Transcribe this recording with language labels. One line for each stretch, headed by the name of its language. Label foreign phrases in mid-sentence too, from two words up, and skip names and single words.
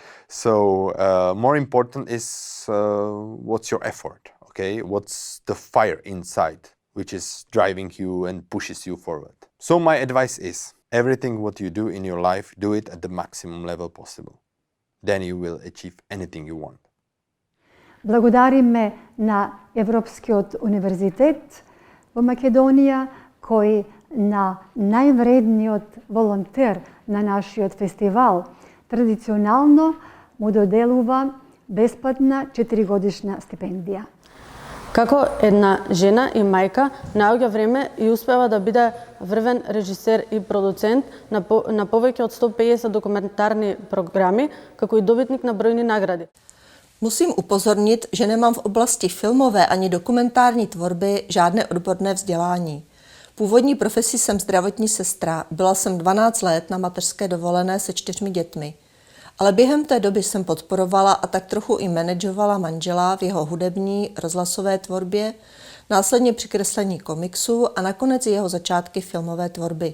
English: So more important is what's your effort, okay? What's the fire inside which is driving you and pushes you forward. So my advice is everything what you do in your life, do it at the maximum level possible. Then you will achieve anything you want.
Macedonian: Благодарим ме на Европскиот универзитет во Македонија, кој на највредниот волонтер на нашиот фестивал традиционално му доделува бесплатна 4-годишна стипендија. Како една жена и мајка наоѓа време и успева да биде врвен режисер и продуцент на повеќе од 150 документарни програми, како и добитник на бројни награди.
Czech: Musím upozornit, že nemám v oblasti filmové ani dokumentární tvorby žádné odborné vzdělání. Původní profesí jsem zdravotní sestra, byla jsem 12 let na mateřské dovolené se 4 dětmi. Ale během té doby jsem podporovala a tak trochu i manažovala manžela v jeho hudební, rozhlasové tvorbě, následně při kreslení komiksů a nakonec jeho začátky filmové tvorby.